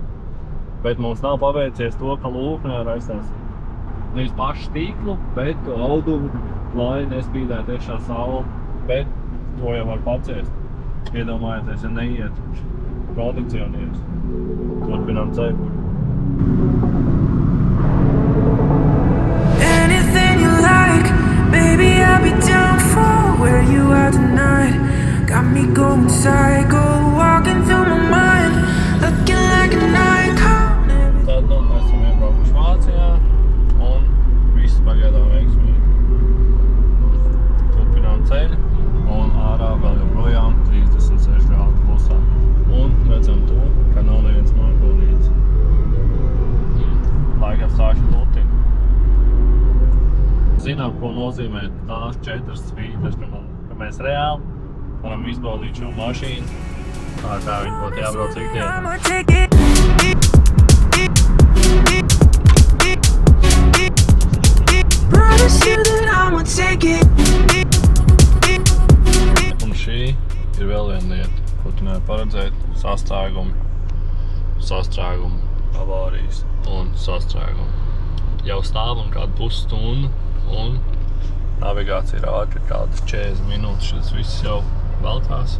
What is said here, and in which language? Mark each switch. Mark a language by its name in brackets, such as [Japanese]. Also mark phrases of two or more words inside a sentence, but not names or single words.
[Latvian] Bet mums nav paveicies to, ka lūk nevar aiztaisīt. Nevis pašu stīklu, bet to audumu, lai nespīdētu iekšā saule. Bet to jau var paciest. Iedomājieties, ja neiet kondicionieris. Turpinām ceļu. [English] Anything you like, baby, I'll be down for where you are tonight. Got me going psycho, walking through my mind, looking like an icon. [Latvian] Tad nu, mēs esam iebraukuši Vācijā un viss pagaidām veiksmīgi. Turpinām ceļu un ārā vēl joprojām 36 grādu plusā. Un redzam to, ka nav neviens mākolīts. Laikam sākšu lutiņu. Zinām, ko nozīmē tās 4 svītas, ka mēs reāli varam izbaudīt šo mašīnu. Tā kā viņi būtu jābrauc ikdienā. [English] I'ma take it. Promise you that I'ma take it. [Latvian] Un šī ir vēl viena lieta, ko tu nevari paredzēt. Sastrēgumi, avārijas un sastrēgumi. Jau stāvam kādu pusstundu un navigācija rāda kādas 40 minūtes, šis viss jau velkās.